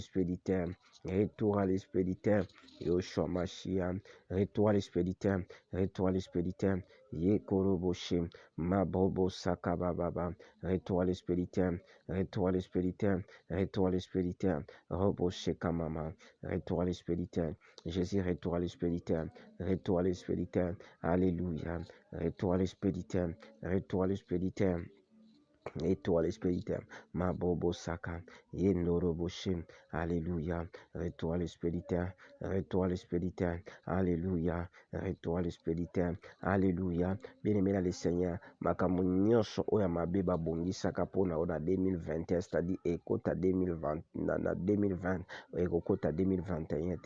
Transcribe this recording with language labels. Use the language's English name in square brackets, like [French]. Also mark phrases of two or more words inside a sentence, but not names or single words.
[French] l'espirituel, retour à l'espirituel, Yoshua Mashiach, retour à l'espirituel, retour à l'espirituel, Yekoroboshim, Mabobo Sakababa, retour à l'espirituel, retour à l'espirituel, retour à l'espirituel, Robo Shekamama, retour à l'espirituel, Jésus, retour à l'espirituel, retour à l'espirituel, Alléluia, retour à l'espirituel, retour à l'espirituel. Étoile spirituelle, ma bobo saka, yendoroboshim, alléluia, étoile spirituelle, étoile spirituelle, alléluia, étoile spirituelle, alléluia, bien-aimé dans le Seigneur, [Lingala] makambo nyonso oya mabeba bongisaka pona ona 2021, [French] c'est-à-dire [Lingala] ekota 2020, na 2020, ekota 2021 te.